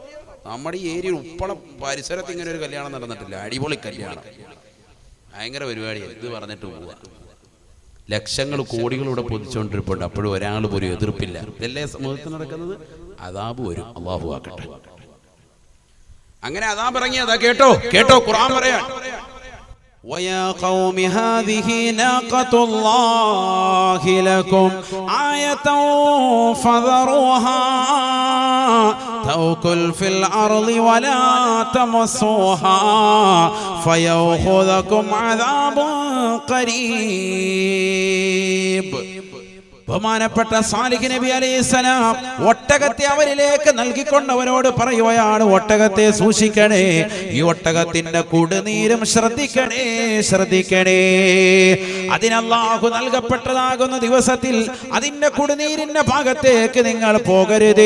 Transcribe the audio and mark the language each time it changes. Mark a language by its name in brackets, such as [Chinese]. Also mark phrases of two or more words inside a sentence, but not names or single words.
[Malayalam] നമ്മുടെ ഈ ഏരിയ ഉപ്പളം പരിസരത്ത് ഇങ്ങനെ ഒരു കല്യാണം നടന്നിട്ടില്ല, അടിപൊളി കല്യാണം, ഭയങ്കര പരിപാടിയാണ്. ഇത് പറഞ്ഞിട്ട് പോവുക. ലക്ഷങ്ങൾ കോടികളിലൂടെ പൊതിച്ചുകൊണ്ടിരിപ്പുണ്ട്, അപ്പോഴും ഒരാൾ പോലും എതിർപ്പില്ല. ഇതല്ലേ സമൂഹത്തിൽ നടക്കുന്നത്? അദാബ് വരും, അല്ലാഹു ആക്കട്ടെ. അങ്ങനെ അദാബ് ഇറങ്ങിയതാ. കേട്ടോ കേട്ടോ, ഖുർആൻ പറയാൻ, [Arabic] وَيَا قَوْمِ هَذِهِ نَاقَةُ اللَّهِ لَكُمْ آيَةً فَذَرُوهَا تَأْكُلْ فِي الْأَرْضِ وَلَا تَمَسُّوهَا فَيَأْخُذَكُمْ عَذَابٌ قَرِيبٌ. [Malayalam] ബഹുമാനപ്പെട്ട സാലിഹ് നബി അലൈഹിസ്സലാം ഒട്ടകത്തെ അവരിലേക്ക് നൽകിക്കൊണ്ടവരോട് പറയുകയാണ്, ഒട്ടകത്തെ സൂക്ഷിക്കണേ, ഈ ഒട്ടകത്തിന്റെ കുടിനീരും ശ്രദ്ധിക്കണേ, ശ്രദ്ധിക്കണേ. അതിന് അല്ലാഹു നൽകപ്പെട്ടതാകുന്ന ദിവസത്തിൽ അതിന്റെ കുടിനീരിന്റെ ഭാഗത്തേക്ക് നിങ്ങൾ പോകരുതേ.